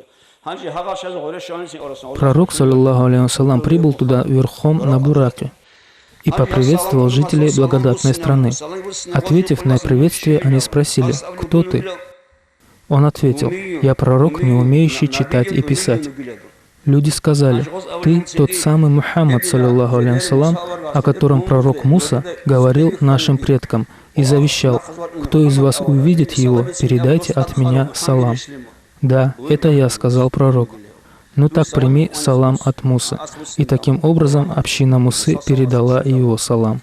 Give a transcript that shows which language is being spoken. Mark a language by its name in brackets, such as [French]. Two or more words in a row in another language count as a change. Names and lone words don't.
[Russian] Пророк, [Arabic] صلى الله عليه وسلم, [Russian] прибыл туда верхом на бураке и поприветствовал жителей благодатной страны. Ответив на приветствие, они спросили: «Кто ты?» Он ответил: «Я пророк, не умеющий читать и писать». Люди сказали: «Ты тот самый Мухаммад, [Arabic] صلى الله عليه وسلم, [Russian] о котором пророк Муса говорил нашим предкам и завещал: кто из вас увидит его, передайте от меня салам». «Да, это я», — сказал пророк. «Ну так прими салам от Мусы». И таким образом община Мусы передала его салам.